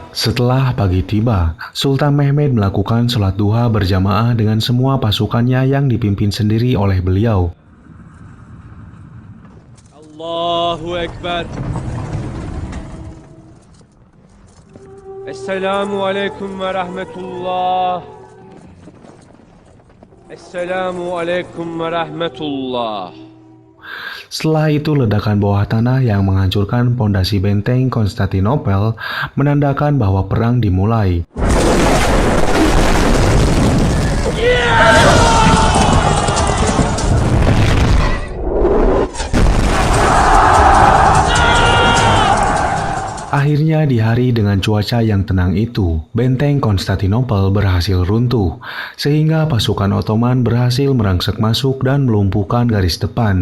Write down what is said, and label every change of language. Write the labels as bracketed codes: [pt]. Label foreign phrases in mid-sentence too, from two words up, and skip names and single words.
[id] Setelah pagi tiba, Sultan Mehmed melakukan sholat duha berjamaah dengan semua pasukannya yang dipimpin sendiri oleh beliau. [ar] الله أكبر. السلام عليكم ورحمة الله. السلام عليكم ورحمة الله. [id] Setelah itu ledakan bawah tanah yang menghancurkan pondasi benteng Konstantinopel menandakan bahwa perang dimulai. Akhirnya di hari dengan cuaca yang tenang itu, benteng Konstantinopel berhasil runtuh, sehingga pasukan Ottoman berhasil merangsek masuk dan melumpuhkan garis depan.